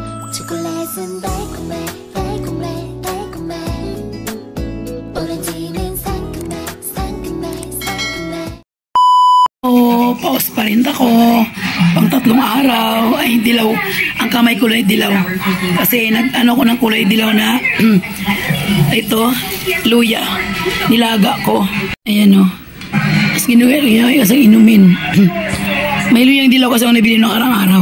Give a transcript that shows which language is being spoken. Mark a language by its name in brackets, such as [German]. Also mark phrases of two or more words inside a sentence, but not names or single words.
[Korean] 초콜릿은 달콤해 달콤해 달콤해 오렌지는 상큼해 상큼해 상큼해. [Filipino] Paus pa rin ako. Pang 3 araw ay dilaw. Ang kamay kulay dilaw. Kasi nag-ano ko ng kulay dilaw na ito, luya. Nilaga ko. Ayan o. Tapos ginuwi kasi inumin. May luyang dilaw kasi ako nabili ng araw-araw.